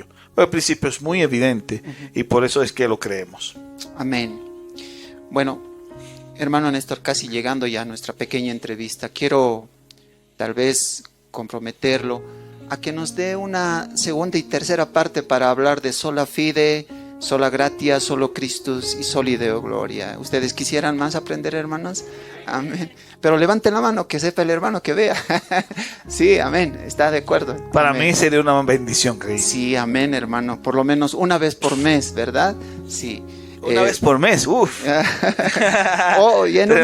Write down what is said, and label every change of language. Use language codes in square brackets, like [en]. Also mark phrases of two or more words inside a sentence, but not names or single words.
[es] Pero el principio es muy evidente y por eso es que lo creemos. Amén. Bueno, hermano Néstor, casi llegando ya a nuestra pequeña entrevista, quiero tal vez comprometerlo a que nos dé una segunda y tercera parte para hablar de [la] sola fide, sola gratia, solo Christus [es] y [la] soli Deo gloria. [es] ¿Ustedes quisieran más aprender, hermanos? Amén. Pero levanten la mano, que sepa el hermano, que vea. Sí, amén. ¿Está de acuerdo? Para Amén. mí sería una bendición, creí. Sí, amén, hermano. Por lo menos una vez por mes, ¿verdad? Sí. Una vez por mes, uff. Oh, y en